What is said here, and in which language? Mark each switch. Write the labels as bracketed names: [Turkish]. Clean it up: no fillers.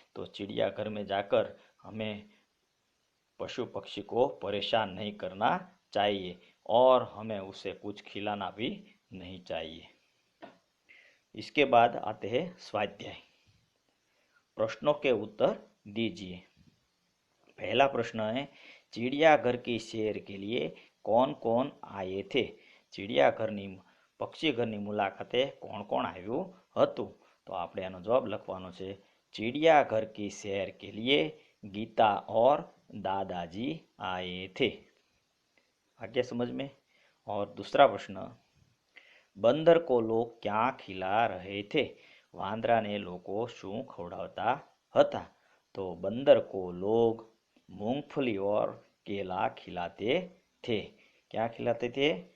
[Hindi] तो चिड़ियाघर में जाकर हमें पशु पक्षी को परेशान नहीं करना चाहिए और हमें उसे कुछ खिलाना भी नहीं चाहिए. इसके बाद आते हैं स्वाध्याय. प्रश्नों के उत्तर दीजिए. पहला प्रश्न है, चिड़ियाघर की सैर के लिए कौन कौन आए थे? [Gujarati] चिड़ियाघરની પક્ષીઘરની મુલાકાતે કોણ કોણ આવ્યું હતું? તો આપણે આનો જવાબ લખવાનો છે, [Hindi] चिड़ियाघर की सैर के लिए गीता और दादाजी आए थे. आ गया समझ में? और दूसरा प्रश्न, बंदर को लोग क्या खिला रहे थे? [Gujarati] वांदरा ने लोगों को शू खवड़ावता हता? [Hindi] तो बंदर को लोग मूंगफली और केला खिलाते थे. क्या खिलाते थे?